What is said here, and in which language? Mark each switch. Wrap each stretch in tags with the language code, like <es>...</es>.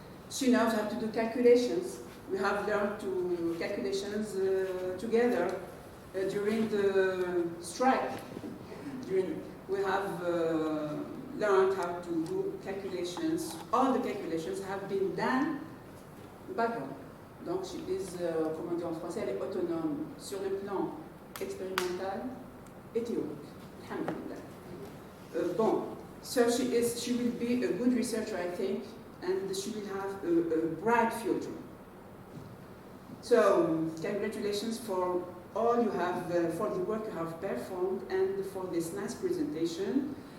<en>She knows how to do calculations. We have learned to do calculations together during the strike. We have learned how to do calculations. All the calculations have been done by her.</en> <fr>Donc,</fr> <en>she is,</en> <fr>comment dire en français, elle est autonome sur le plan expérimental et théorique.</fr> <ar>Alhamdulillah.</ar> <en>Bon, so she will be a good researcher, I think, and she will have a bright future. So, congratulations for all you have, for the work you have performed and for this nice presentation.</en>